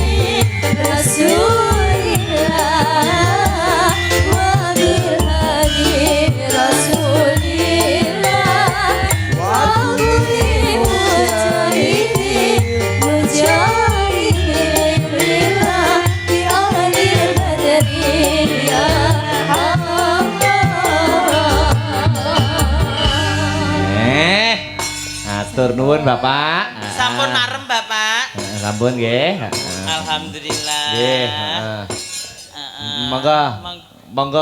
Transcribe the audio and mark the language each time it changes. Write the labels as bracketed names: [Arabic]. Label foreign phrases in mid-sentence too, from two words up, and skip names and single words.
[Arabic] رسول الله وبالهدى رسول الله وكل مجاهدين مجاهدين لله بأهل البدر يا [Javanese] Atur nuwun Bapak. Sampun marem Bapak. Sampun nggih. Alhamdulillah. Nggih, Monggo. Monggo.